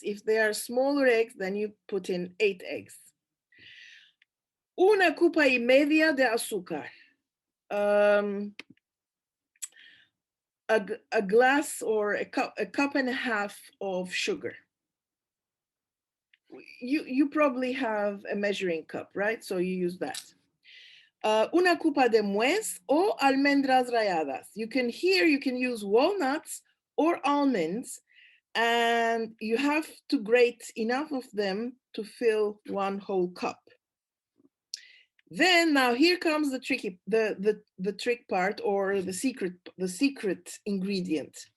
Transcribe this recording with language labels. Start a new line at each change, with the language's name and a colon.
English: If they are smaller eggs, then you put in 8 eggs.
Spanish: 1 copa y media de azúcar.
English: A glass or a cup and a half of sugar. you probably have a measuring cup, right? So you use that.
Spanish: Una copa de nuez o almendras ralladas.
English: You can use walnuts or almonds, and you have to grate enough of them to fill one whole cup. Then now here comes the trick part, or the secret ingredient.